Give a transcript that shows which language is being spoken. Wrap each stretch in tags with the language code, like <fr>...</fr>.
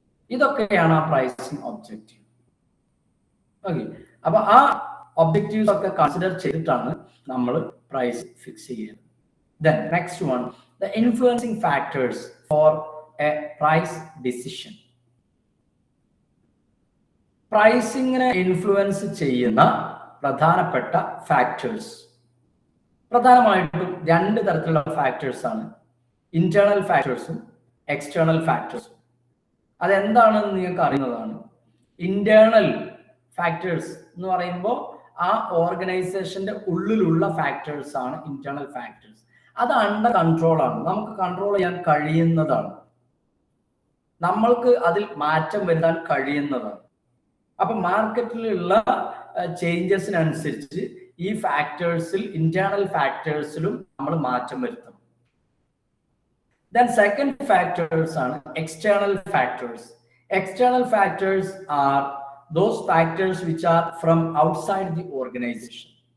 <ml>ഇതൊക്കെയാണ് ആ pricing objective. Okay, അപ്പൊ ആ ഒബ്ജക്റ്റീവ്സ് ഒക്കെ കൺസിഡർ ചെയ്തിട്ടാണ് നമ്മൾ പ്രൈസ് ഫിക്സ് ചെയ്യുന്നത്.</ml> <en>Then next one, the influencing factors for a price decision.</en> <ml>പ്രൈസിങ്ങിനെ influence ചെയ്യുന്ന പ്രധാനപ്പെട്ട ഫാക്ടേഴ്സ് പ്രധാനമായിട്ടും രണ്ട് തരത്തിലുള്ള ഫാക്ടേഴ്സ് ആണ്. Internal ഫാക്ടേഴ്സും external ഫാക്ടേഴ്സും. അതെന്താണെന്ന് നിങ്ങൾക്ക് അറിയുന്നതാണ്. ഇന്റേണൽ ഫാക്ടേഴ്സ് എന്ന് പറയുമ്പോൾ ആ ഓർഗനൈസേഷന്റെ ഉള്ളിലുള്ള ഫാക്ടേഴ്സ് ആണ് ഇന്റേണൽ ഫാക്ടേഴ്സ്. അത് അണ്ടർ കൺട്രോൾ ആണ്, നമുക്ക് കൺട്രോൾ ചെയ്യാൻ കഴിയുന്നതാണ്, നമ്മൾക്ക് അതിൽ മാറ്റം വരുത്താൻ കഴിയുന്നതാണ്. അപ്പൊ മാർക്കറ്റിലുള്ള ചേഞ്ചസിനനുസരിച്ച് ഈ ഫാക്ടേഴ്സിൽ ഇന്റേണൽ ഫാക്ടേഴ്സിലും നമ്മൾ മാറ്റം വരുത്തണം.</ml> <en>Then second factors are external factors. External factors are those factors which are from outside the organization.</en>